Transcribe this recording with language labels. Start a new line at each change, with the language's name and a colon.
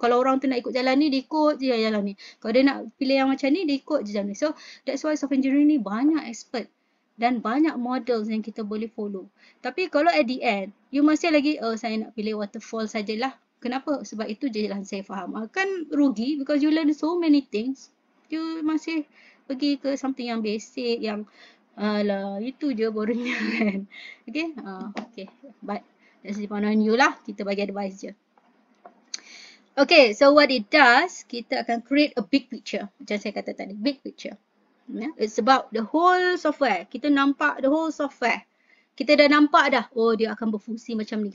Malay: Kalau orang tu nak ikut jalan ni, dia ikut je jalan ni. Kalau dia nak pilih yang macam ni, dia ikut je jalan ni.
English: So that's why software engineering
Malay: ni banyak
English: expert
Malay: dan banyak
English: models
Malay: yang kita boleh
English: follow.
Malay: Tapi kalau
English: at the end,
Malay: you masih lagi, saya nak pilih waterfall sajalah. Kenapa? Sebab itu je jalan saya faham. Kan rugi
English: because you learn so many things.
Malay: You masih pergi ke something yang basic, yang alah, itu je boringnya kan.
English: Okay? Okay. But that's depend on you
Malay: lah. Kita bagi advice je.
English: Okay, so what it does,
Malay: kita akan
English: create a big picture.
Malay: Macam saya kata tadi, big picture. Yeah?
English: It's about the whole software.
Malay: Kita nampak
English: the whole software.
Malay: Kita dah nampak dah, dia akan berfungsi macam ni.